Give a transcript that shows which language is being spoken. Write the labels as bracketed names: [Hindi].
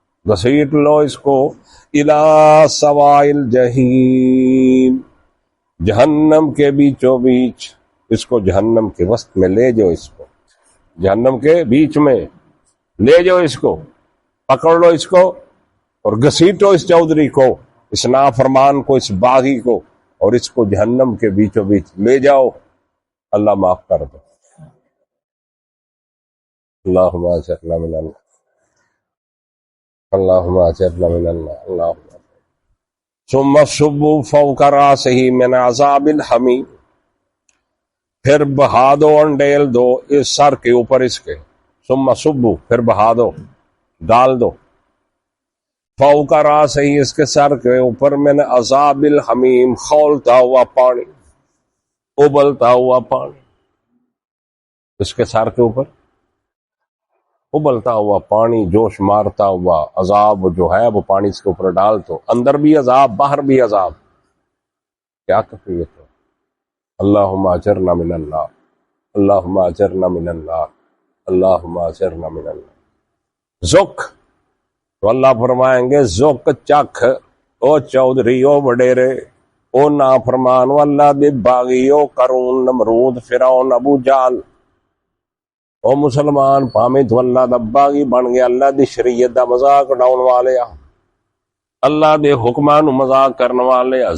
[Urdu] گھسیٹ لو اس کو، [Arabic] الی سواء الجحیم [Urdu] جہنم کے بیچوں بیچ، اس کو جہنم کے وسط میں لے جاؤ، اس کو جہنم کے بیچ میں لے جاؤ، اس کو پکڑ لو اس کو اور گھسیٹو اس چودھری کو، اس نافرمان کو، اس باغی کو، اور اس کو جہنم کے بیچوں بیچ لے جاؤ، اللہ معاف کر دو. [Arabic] اللہم اجرنا من النار، اللہم اجرنا من النار، اللہم. ثم صبوا فوق راسہ من عذاب الحمیم، [Urdu] پھر بہا دو انڈیل دو اس سر کے اوپر اس کے، [Arabic] ثم صبوا [Urdu] پھر بہا دو، ڈال دو، [Arabic] فوق راسہ [Urdu] اس کے سر کے اوپر [Arabic] من عذاب الحمیم [Urdu] کھولتا ہوا پانی، ابلتا ہوا پانی، اس کے سر کے اوپر ابلتا ہوا پانی، جوش مارتا ہوا عذاب جو ہے وہ پانی اس کے اوپر ڈال دو، اندر بھی عذاب باہر بھی عذاب، کیا کیفیت ہے. [Arabic] اللہم اجرنا من النار، اللہم اجرنا من النار، اللہم اجرنا من النار. [Punjabi] ذک، تو اللہ فرمائیں گے ذک چکھ، او چودھری، او وڈیرے، او نافرمان، او اللہ دے باغی، او قارون، نمرود، فرعون، ابو جال، او مسلمان پامے تو اللہ دا باغی بن گیا، اللہ دی شریعت دا مذاق اڑاؤن والے، اللہ دے حکمان مذاق کرنے والے.